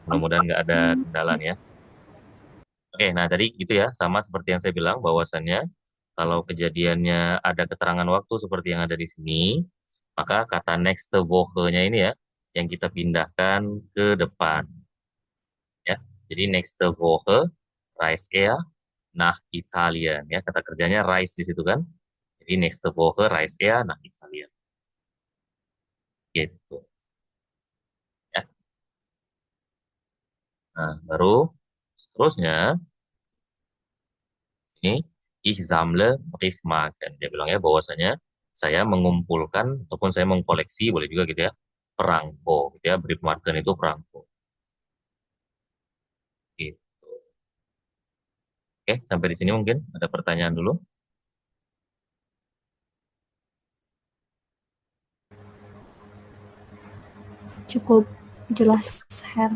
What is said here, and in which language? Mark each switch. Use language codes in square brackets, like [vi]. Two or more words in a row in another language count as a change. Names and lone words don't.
[id] Mudah-mudahan nggak ada kendala nih ya. Oke, nah tadi itu ya, sama seperti yang saya bilang, bahwasannya kalau kejadiannya ada keterangan waktu seperti yang ada di sini, maka kata [de] next woche- [id] nya ini ya, yang kita pindahkan ke depan ya. [de] Jadi next woche, reist er nach Italien ya. [id] Kata kerjanya reist di situ kan. [de] Jadi next woche reist er nach Italien. [id] Gitu ya. Nah, baru seterusnya ini [de] ich sammle Briefmarken. [id] Dia bilang ya bahwasanya saya mengumpulkan ataupun saya mengkoleksi boleh juga gitu ya perangko gitu ya. Briefmarken itu perangko. Gitu. Oke, sampai di sini mungkin ada pertanyaan dulu. Cukup jelas, Her.